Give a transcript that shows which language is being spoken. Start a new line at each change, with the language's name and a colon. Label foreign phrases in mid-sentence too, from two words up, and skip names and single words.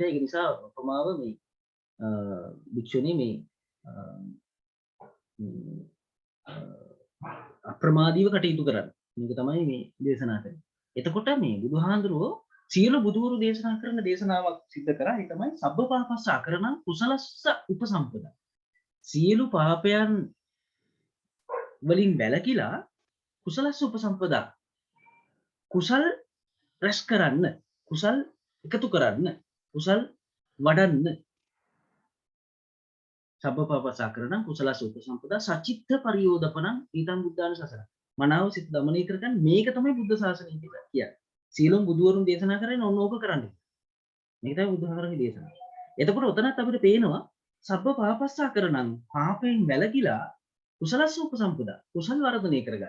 Sinhala: ඒක නිසා උපමාව මේ භික්ෂුණී මේ අප්‍රමාදීව කටයුතු කරන්න. මේක තමයි මේ දේශනා කරන්නේ. එතකොට මේ බුදුහාඳුරෝ සියලු බුදුවරු දේශනා කරන දේශනාවක් සිද්ධ කරා. ඒ තමයි
Pali: සබ්බ පාපස්ස අකරණං කුසලස්ස උපසම්පදා.
Sinhala: සියලු පාපයන් වලින් වැළකීලා
Pali: කුසලස්ස උපසම්පදා.
Sinhala: කුසල් රැස් කරන්න, කුසල් එකතු කරන්න, කුසල් වඩන්න.
Pali: සබ්බ පාපස්ස අකරණං කුසලස්ස උපසම්පදා සචිත්ත පරියෝදපණං ඊතං බුද්ධාන සසර.
Sinhala: මනාව සිත දමනය කරගන්න. මේක තමයි බුද්ධ ශාසනය කියලා කියන්නේ. සීලම් බුදුවරුන් දේශනා කරන්නේ ඔන්න ඕක කරන්න. මේක තමයි බුදුහාමරගේ දේශනාව. එතකොට ඔතනත් අපිට පේනවා
Pali: සබ්බ පාපස්සා කරනං
Sinhala: පාපයෙන් වැළකීලා
Pali: කුසලස්ස උපසම්පදා
Sinhala: කුසල් වර්ධනය කරගන්න.